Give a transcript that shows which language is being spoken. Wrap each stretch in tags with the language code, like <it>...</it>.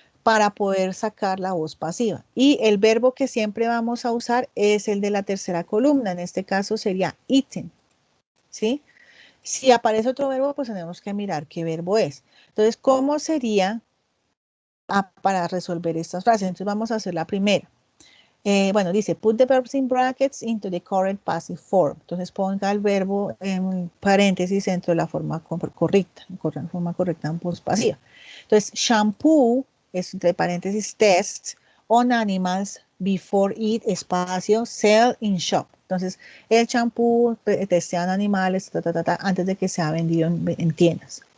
<es>Para poder sacar la voz pasiva. Y el verbo que siempre vamos a usar es el de la tercera columna. En este caso sería eaten. ¿Sí? Si aparece otro verbo, pues tenemos que mirar qué verbo es. Entonces, ¿cómo sería para resolver estas frases? Entonces, vamos a hacer la primera. Bueno, dice,</es> <en>put the verbs in brackets into the correct passive form.</en> <es>Entonces, ponga el verbo en paréntesis dentro de la forma correcta, en voz pasiva. Entonces, shampoo es entre paréntesis</es> <en>test on animals before it,</en> <es>espacio,</es> <en>sell in shop.</en> <es>Entonces, el champú testean animales antes de que sea vendido en tiendas.</es>